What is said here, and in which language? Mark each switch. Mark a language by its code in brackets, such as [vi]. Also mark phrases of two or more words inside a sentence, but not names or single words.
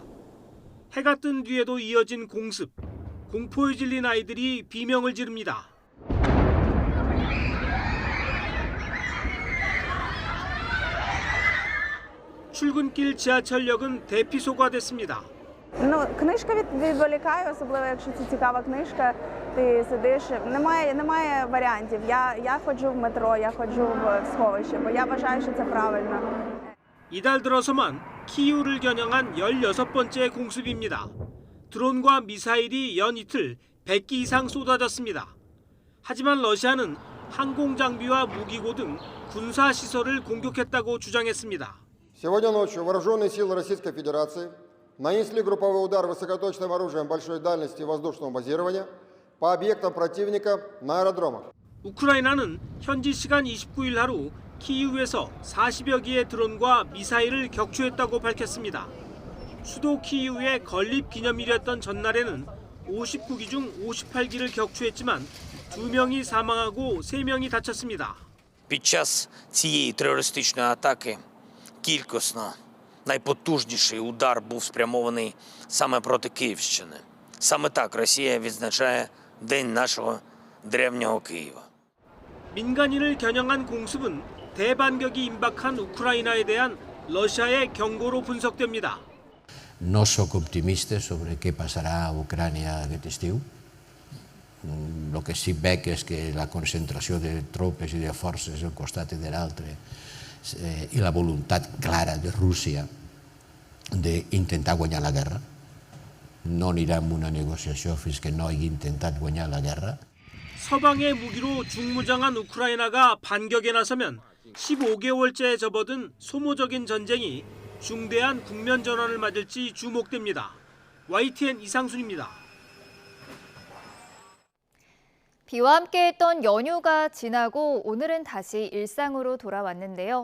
[ko] 해가 뜬 뒤에도 이어진 공습. 공포에 질린 아이들이 비명을 지릅니다. 출근길 지하철역은 대피소가 됐습니다. [uk] Книжка відволікає, особливо якщо це цікава книжка. Ти сидиш, немає варіантів. Я ходжу в метро, я ходжу в сховище, бо я вважаю, що це правильно. [ko] 이달 들어서만 키이우를 겨냥한 16번째 공습입니다. 드론과 미사일이 연 이틀 100기 이상 쏟아졌습니다. 하지만 러시아는 항공장비와 무기고 등 군사시설을 공격했다고 주장했습니다. [ru] Сегодня ночью вооруженные силы Российской Федерации нанесли групповой удар высокоточным оружием большой дальности воздушного базирования по объектам противника на аэродромах. [ko] 우크라이나는 현지 시간 29일 하루 키이우에서 40여 기의 드론과 미사일을 격추했다고 밝혔습니다. 수도 키이우의 건립 기념일이었던 전날에는 59기 중 58기를 격추했지만 2명이 사망하고 3명이 다쳤습니다. [uk] Під час цієї терористичної атаки кількісно найпотужніший удар був спрямований саме проти Київщини. Саме так Росія відзначає День нашого древнього Києва. [ko] 민간인을 겨냥한 공습은 대반격이 임박한 우크라이나에 대한 러시아의 경고로 분석됩니다. [ca] No soc optimista sobre què passarà a Ucrània aquest estiu. El que sí veig és que la concentració de tropes i de forces d'un costat i de l'altre i la voluntat clara de Rússia d'intentar guanyar la guerra. No anirà en una negociació fins que no hagi intentat guanyar la guerra. [ko] 서방의 무기로 중무장한 우크라이나가 반격에 나서면 15개월째 접어든 소모적인 전쟁이 중대한 국면 전환을 맞을지 주목됩니다. YTN 이상순입니다. 비와 함께했던 연휴가 지나고 오늘은 다시 일상으로 돌아왔는데요.